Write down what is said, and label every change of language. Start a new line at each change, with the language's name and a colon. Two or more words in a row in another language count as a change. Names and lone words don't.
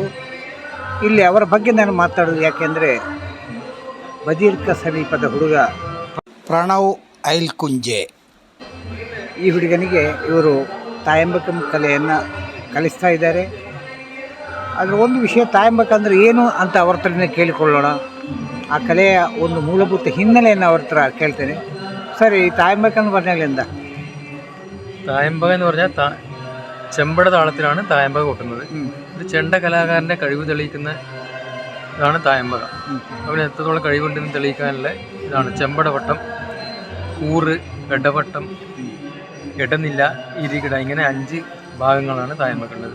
Kannada: ಇಲ್ಲಿ ಅವರ ಬಗ್ಗೆ ನಾನು ಮಾತಾಡೋದು ಯಾಕೆಂದರೆ ಬದಿಯಡ್ಕ ಸಮೀಪದ ಹುಡುಗ ಪ್ರಣವ್ ಐಲ್ಕುಂಜೆ, ಈ ಹುಡುಗನಿಗೆ ಇವರು ತಾಯಂಬಕಂ ಕಲೆಯನ್ನು ಕಲಿಸ್ತಾ ಇದ್ದಾರೆ. ಅದರ ಒಂದು ವಿಷಯ, ತಾಯಂಬಕ ಅಂದರೆ ಏನು ಅಂತ ಅವ್ರ ಹತ್ರನೇ ಕೇಳಿಕೊಳ್ಳೋಣ. ಆ ಕಲೆಯ ಒಂದು ಮೂಲಭೂತ ಹಿನ್ನೆಲೆಯನ್ನು ಅವ್ರ ಹತ್ರ ಕೇಳ್ತೇನೆ.
Malayalam: സർ, ഈ തായമ്പക എന്ന് പറഞ്ഞാൽ എന്താ? തായമ്പക എന്ന് പറഞ്ഞാൽ ചെമ്പട താളത്തിലാണ് തായമ്പക കൊട്ടുന്നത്. ഇത് ചെണ്ട കലാകാരൻ്റെ കഴിവ് തെളിയിക്കുന്ന ഇതാണ് തായമ്പക. അവന് എത്രത്തോളം കഴിവുണ്ടെന്ന് തെളിയിക്കാനുള്ള ഇതാണ് ചെമ്പടവട്ടം, കൂറ്, ഇടവട്ടം, ഇടനില, ഇരികിട, ഇങ്ങനെ 5 ഭാഗങ്ങളാണ് തായമ്പക്കുള്ളത്.